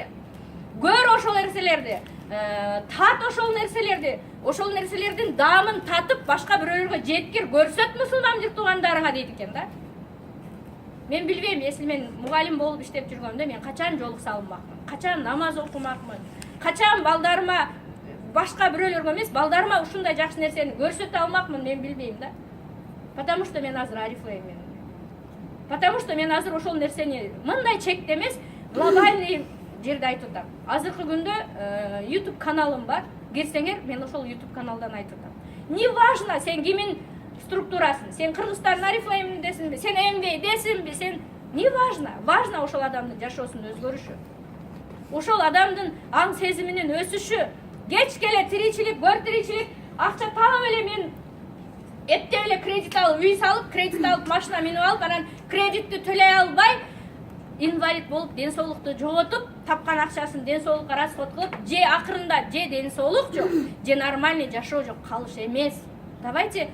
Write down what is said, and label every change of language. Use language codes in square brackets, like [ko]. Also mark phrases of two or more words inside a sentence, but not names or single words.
[ky] Көр ошол нерселерди, тат ошол нерселерди, ошол нерселердин даамын татып, башка бирөөлөргө жеткир, көрсөт мусулман туугандарыңа дейт экен да. Мен билбейм, если мен мугалим болуп иштеп жүргөндө мен качан жолук салынмакмын, качан намаз окумакмын, качан балдарыма башка бирөөлөргө эмес, балдарыма ушундай жакшы нерсени көрсөтө алмакмын, мен билбейм да. [ru] Потому что [ky] мен азыр арифлеймин. [ru] Потому что [ky] мен азыр ошол нерсени мындай чекте эмес, глобальный жерде айтып атам. Азыркы күндө YouTube каналым бар. Кирсеңер, мен ошол YouTube каналдан айтып атам. [ru] Не важно [ky] сен кимин структурасын, сен Кыргызстан арифлеймин десинби, сен эмбей десинби, сен [ru] не важно. [ky] Важно ошол адамдын жашоосунун өзгөрүшү. Ошол адамдын аң сезиминин өсүшү. Кеч келе тиричилик, көр тиричилик, акча таап эле мен эптеп эле кредит алып, үй салып, кредит алып, машина минип алып, анан кредитти төлөй албай, инвалид болуп, ден соолукту жоготуп, тапкан акчасын ден соолукка расход кылып, же акырында же ден соолук жок, же нормальный жашоо жок калыш эмес.